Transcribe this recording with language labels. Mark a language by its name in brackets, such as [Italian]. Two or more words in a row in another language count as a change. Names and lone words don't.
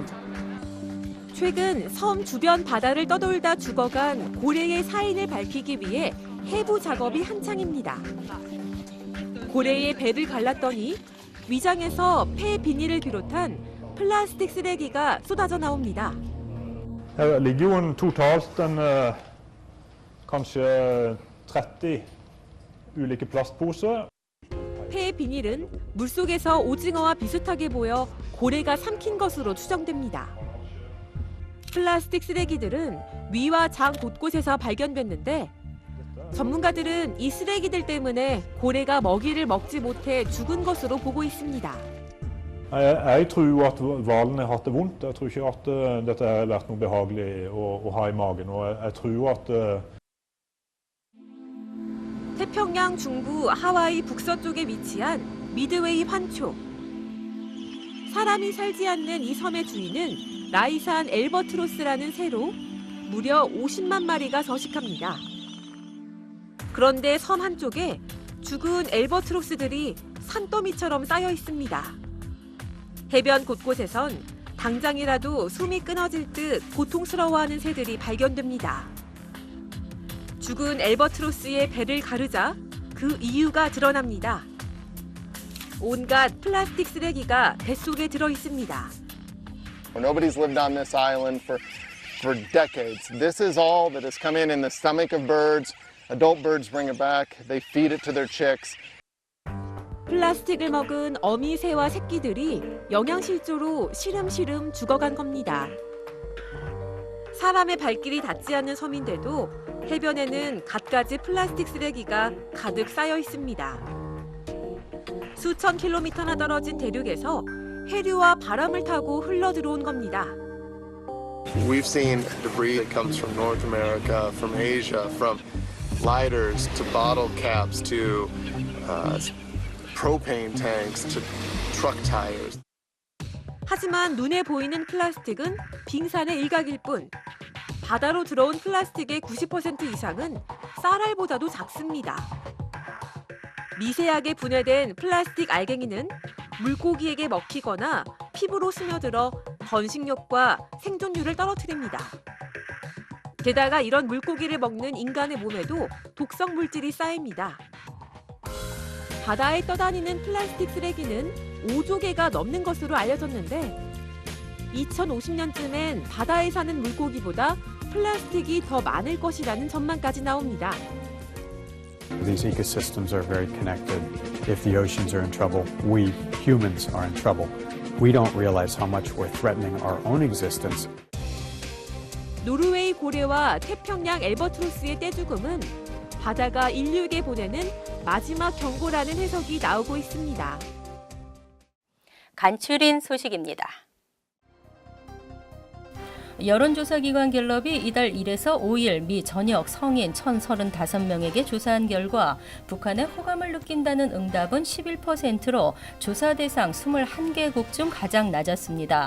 [Korean] 최근 섬 주변 바다를 떠돌다 죽어간 고래의 사인을 밝히기 위해 해부 작업이 한창입니다. 고래의 배를 갈랐더니 위장에서 폐 비닐을 비롯한 플라스틱 쓰레기가 쏟아져 나옵니다. [Norwegian] Her ligger jo totalt kanskje 30 ulike plastposer. [Korean] 폐 비닐은 물속에서 오징어와 비슷하게 보여 고래가 삼킨 것으로 추정됩니다. 플라스틱 쓰레기들은 위와 장 곳곳에서 발견됐는데 전문가들은 이 쓰레기들 때문에 고래가 먹이를 먹지 못해 죽은 것으로 보고 있습니다. [Norwegian] Jeg tror at hvalene har hatt det vondt. Jeg tror ikke at dette har vært noe behagelig å ha i magen. Og jeg tror at [Korean] 태평양 중부 하와이 북서쪽에 위치한 미드웨이 환초. 사람이 살지 않는 이 섬의 주인은 라이산 엘버트로스라는 새로 무려 50만 마리가 서식합니다. 그런데 섬 한쪽에 죽은 엘버트로스들이 산더미처럼 쌓여 있습니다. 해변 곳곳에선 당장이라도 숨이 끊어질 듯 고통스러워하는 새들이 발견됩니다. 죽은 엘버트로스의 배를 가르자 그 이유가 드러납니다. 온갖 플라스틱 쓰레기가 뱃속에 들어 있습니다. [English] Nobody's lived on this island for decades. This is all that has come in the stomach of birds. Adult birds bring it back. They feed it to their chicks. [Korean] 플라스틱을 먹은 어미 새와 새끼들이 영양실조로 시름시름 죽어간 겁니다. 사람의 발길이 닿지 않는 섬인데도 해변에는 갖가지 플라스틱 쓰레기가 가득 쌓여 있습니다. 수천 킬로미터나 떨어진 대륙에서 해류와 바람을 타고 흘러 들어온 겁니다. [English] We've seen debris that comes from North America, from Asia, from lighters to bottle caps to propane tanks to truck tires. [Korean] 하지만 눈에 보이는 플라스틱은 빙산의 일각일 뿐 바다로 들어온 플라스틱의 90% 이상은 쌀알보다도 작습니다. 미세하게 분해된 플라스틱 알갱이는 물고기에게 먹히거나 피부로 스며들어 번식력과 생존율을 떨어뜨립니다. 게다가 이런 물고기를 먹는 인간의 몸에도 독성 물질이 쌓입니다. 바다에 떠다니는 플라스틱 쓰레기는 5조 개가 넘는 것으로 알려졌는데 2050년쯤엔 바다에 사는 물고기보다 플라스틱이 더 많을 것이라는 전망까지 나옵니다. [English] These ecosystems are very connected. If the oceans are in trouble, we humans are in trouble. We don't realize how much we're threatening our own existence. [Korean] 노르웨이 고래와 태평양 엘버트로스의 떼죽음은 바다가 인류에게 보내는 마지막 경고라는 해석이 나오고 있습니다. 간추린 소식입니다. 여론조사기관 갤럽이 이달 1에서 5일 미 전역 성인 1,035명에게 조사한 결과 북한에 호감을 느낀다는 응답은 11%로 조사 대상 21개국 중 가장 낮았습니다.